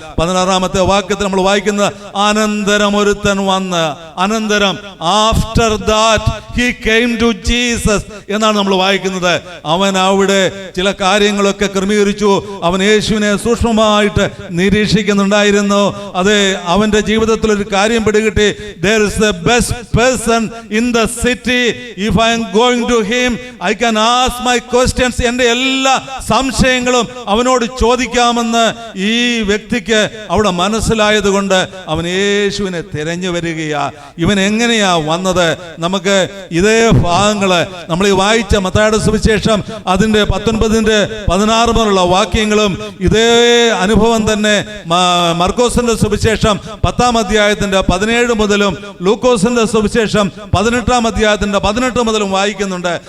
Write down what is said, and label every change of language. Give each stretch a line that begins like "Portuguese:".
Malayalam: 16-ാമത്തെ വാക്യത്തിൽ നമ്മൾ വായിക്കുന്നത് അനന്തരം ഒരുത്തൻ വന്ന്, അനന്തരം
English: after that he came to Jesus
Malayalam: എന്നാണ് നമ്മൾ വായിക്കുന്നത്. അവൻ അവിടെ ചില കാര്യങ്ങളൊക്കെ ക്രമീകരിച്ചു. അവൻ യേശുവിനെ സൂക്ഷ്മമായിട്ട് നിരീക്ഷിക്കുന്നുണ്ടായിരുന്നു. അതെ, അവന്റെ ജീവിതത്തിൽ ഒരു കാര്യം പിടികിട്ടി.
English: there is the best person in the city. if I am going to him I can ask my questions.
Malayalam: എൻ്റെ എല്ലാ സംശയങ്ങളും അവനോട് ചോദിക്കാമെന്ന് ഈ വ്യക്തിക്ക് അവിടെ മനസ്സിലായത് കൊണ്ട് അവൻ യേശുവിനെ തിരഞ്ഞു വരികയാ. ഇവൻ എങ്ങനെയാ വന്നത്? നമുക്ക് ഇതേ ഭാഗങ്ങള് നമ്മൾ ഈ വായിച്ച മത്തായിയുടെ സുവിശേഷം അതിന്റെ 19-16 മുതലുള്ള വാക്യങ്ങളും ഇതേ അനുഭവം തന്നെ മർക്കോസിന്റെ സുവിശേഷം 10-ാം അധ്യായത്തിന്റെ 17 മുതലും ലൂക്കോസിന്റെ സുവിശേഷം 18-ാം അധ്യായത്തിന്റെ 18 മുതലും വായിക്കുന്നുണ്ട്.